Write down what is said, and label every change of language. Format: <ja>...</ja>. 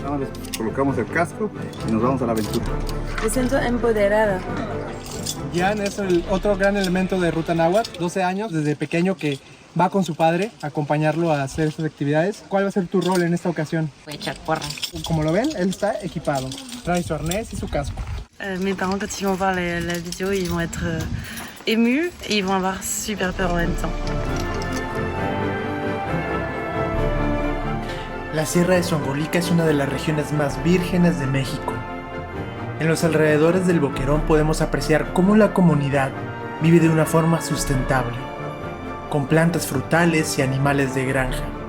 <es>Ahora colocamos el casco y nos vamos a la aventura. Me siento empoderada. Gian es el otro gran elemento de Ruta Náhuatl, 12 años, desde pequeño que va con su padre a acompañarlo a hacer estas actividades. ¿Cuál va a ser tu rol en esta ocasión? Voy a echar porra. Como lo ven, él está equipado. Trae su arnés y su casco.</es> <fr>Mes parents, quand ils vont voir la vidéo, ils vont être émus et ils vont avoir super peur en même temps.</fr> <es>La Sierra de Zongolica es una de las regiones más vírgenes de México. En los alrededores del Boquerón podemos apreciar cómo la comunidad vive de una forma sustentable, con plantas frutales y animales de granja.</es>